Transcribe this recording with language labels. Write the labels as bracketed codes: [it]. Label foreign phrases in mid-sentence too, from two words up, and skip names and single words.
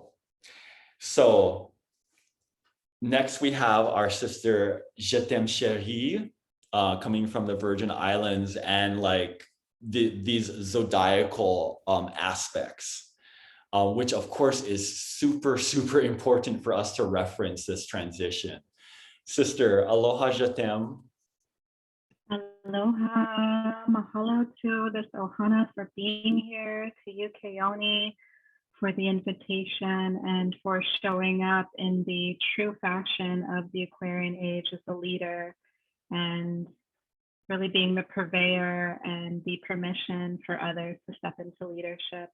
[en] So next we have our sister Jetem Cherie, coming from the Virgin Islands, and like these zodiacal aspects, which of course is super, super important for us to reference this transition. Sister, aloha Jetem. [haw] Aloha, mahalo [en] to this Ohana for being here, to you, Keone, for the invitation and for showing up in the true fashion of the Aquarian age as a leader and really being the purveyor and the permission for others to step into leadership.